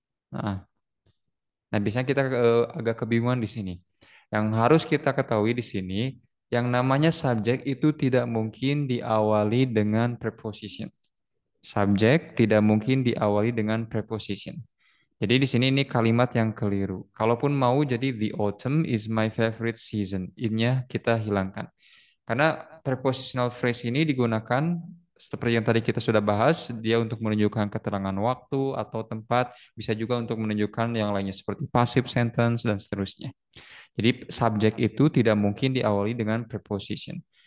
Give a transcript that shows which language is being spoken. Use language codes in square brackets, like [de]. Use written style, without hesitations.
[id] Nah, nah biasanya kita agak kebingungan di sini. Yang harus kita ketahui di sini, yang namanya subjek itu tidak mungkin diawali dengan preposition. Subjek tidak mungkin diawali dengan preposition. Jadi di sini ini kalimat yang keliru. Kalaupun mau jadi [en] the autumn is my favorite season. [id] In-nya kita hilangkan. Karena prepositional phrase ini digunakan seperti yang tadi kita sudah bahas, dia untuk menunjukkan keterangan waktu atau tempat, bisa juga untuk menunjukkan yang lainnya seperti passive sentence dan seterusnya. Jadi subjek itu tidak mungkin diawali dengan preposition.